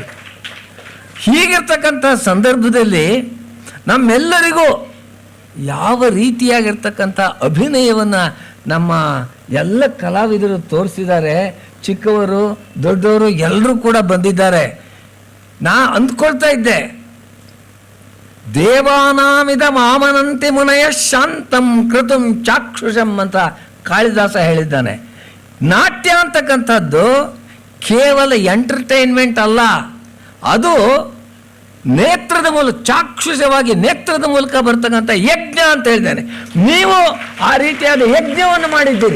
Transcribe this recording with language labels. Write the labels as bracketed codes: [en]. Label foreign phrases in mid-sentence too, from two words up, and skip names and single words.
[kn] ಹೀಗಿರ್ತಕ್ಕಂಥ ಸಂದರ್ಭದಲ್ಲಿ ನಮ್ಮೆಲ್ಲರಿಗೂ ಯಾವ ರೀತಿಯಾಗಿರ್ತಕ್ಕಂಥ ಅಭಿನಯವನ್ನು ನಮ್ಮ ಎಲ್ಲ ಕಲಾವಿದರು ತೋರಿಸಿದ್ದಾರೆ. ಚಿಕ್ಕವರು ದೊಡ್ಡವರು ಎಲ್ಲರೂ ಕೂಡ ಬಂದಿದ್ದಾರೆ. ನಾ ಅಂದ್ಕೊಳ್ತಾ ಇದ್ದೆ, [sa] ದೇವಾನಾಮಿದ ಮಾಮನಂತೆ ಮುನಯ ಶಾಂತಂ ಕೃತಂ ಚಾಕ್ಷುಷಂ [kn] ಅಂತ ಕಾಳಿದಾಸ ಹೇಳಿದ್ದಾನೆ. ನಾಟ್ಯ ಅಂತಕ್ಕಂಥದ್ದು ಕೇವಲ ಎಂಟರ್ಟೈನ್ಮೆಂಟ್ ಅಲ್ಲ, ಅದು ನೇತ್ರದ ಮೂಲಕ, ಚಾಕ್ಷುಷವಾಗಿ ನೇತ್ರದ ಮೂಲಕ ಬರ್ತಕ್ಕಂಥ ಯಜ್ಞ ಅಂತ ಹೇಳಿದ್ದಾನೆ. ನೀವು ಆ ರೀತಿಯಾದ ಯಜ್ಞವನ್ನು ಮಾಡಿದ್ದೀರಿ.